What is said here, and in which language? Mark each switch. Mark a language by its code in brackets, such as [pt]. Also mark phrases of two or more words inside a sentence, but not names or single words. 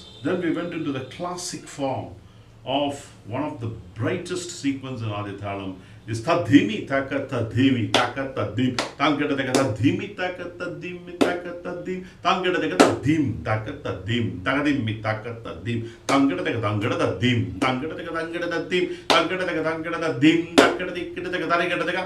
[en] Then we went into the classic form of one of the brightest sequence in Adithalam is Tadhimi Taka Tadhimi Taka Tadim Tangata Taka Tadhimi Taka Tadim Taka Tadim Tangata Taka Tadim Taka Tadim Takadim Taka Tadim Tangata Taka Tangata Tadim Tangata Taka Tangata Tadim Tangata Taka Tangata Tadim Takata Taka Tarikata Taka.